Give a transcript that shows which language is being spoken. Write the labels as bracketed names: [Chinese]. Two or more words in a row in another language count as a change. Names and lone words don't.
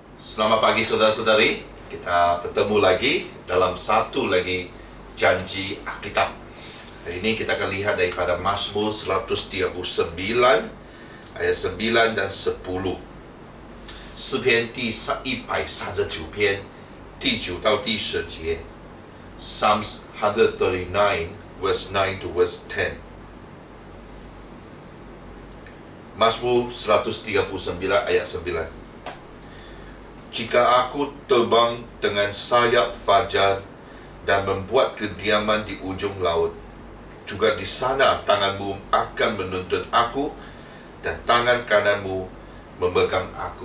[Indonesian] Selamat pagi saudara-saudari. Kita bertemu lagi dalam satu lagi janji Alkitab. Hari ini kita akan lihat daripada Mazmur 139 ayat 9 dan 10. [Chinese] 诗篇第139篇第9到第10节 [English] Psalms 139 verse 9 to verse 10. [Indonesian] Mazmur 139 ayat 9. Jika aku terbang dengan sayap fajar dan membuat kediaman di ujung laut, juga di sana tanganmu akan menuntun aku dan tangan kananmu memegang aku.